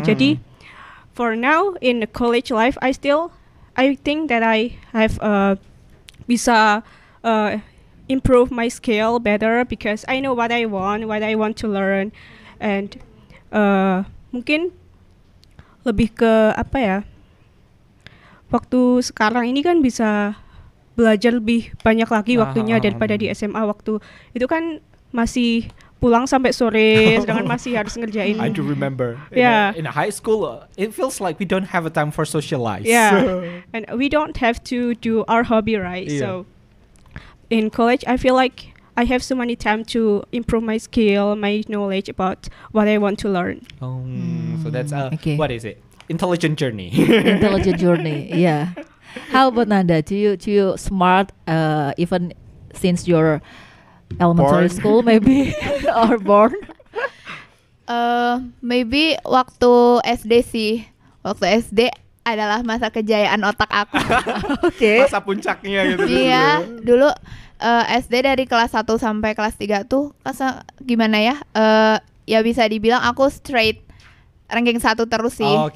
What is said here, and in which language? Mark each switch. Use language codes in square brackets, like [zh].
[en] Jadi for now in the college life, I think that I have bisa improve my skill better because I know what I want to learn, and [id] mungkin lebih ke apa ya, waktu sekarang ini kan bisa belajar lebih banyak lagi waktunya daripada di SMA. Waktu itu kan masih pulang sampai sore, sedangkan masih harus ngerjain. [en] I do remember. In high school, it feels like we don't have a time for socialize. Yeah, and we don't have to do our hobby, right? Yeah. So in college, I feel like I have so many time to improve my skill, my knowledge about what I want to learn. So that's what is it? Intelligent journey. Intelligent journey, yeah. How about Nanda? Do you smart even since your elementary school maybe or born? [id] Maybe waktu SD sih. Waktu SD adalah masa kejayaan otak aku. Oke. Masa puncaknya gitu. Iya, dulu SD dari kelas 1 sampai kelas 3 tuh gimana ya? Ya bisa dibilang aku straight ranking 1 terus sih.